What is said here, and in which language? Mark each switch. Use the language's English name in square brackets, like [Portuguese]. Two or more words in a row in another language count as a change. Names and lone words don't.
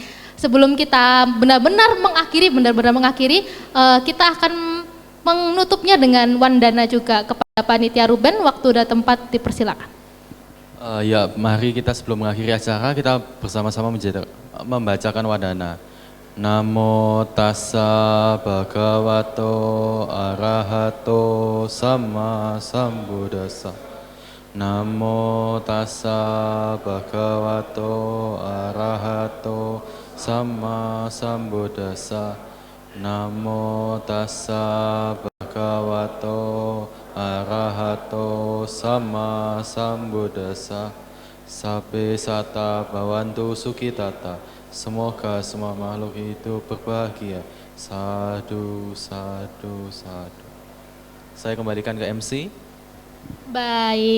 [Indonesian] Sebelum kita benar-benar mengakhiri, kita akan menutupnya dengan wandana juga kepada Panitia Ruben. Waktu dan tempat dipersilakan. Ya, mari kita sebelum mengakhiri acara kita bersama-sama membacakan wandana. [Pali] Namo tassa bhagavato arahato sama sambuddhassa. Namo tassa bhagavato arahato sama sambuddhassa. Namo tassa bhagavato arahato sama sambuddhassa. Sabbe sata bhavantu sukhitata. [Indonesian] Semoga semua makhluk hidup berbahagia. [Pali] Sadu, sadu, sadu. [Indonesian] Saya kembalikan ke MC. Baik.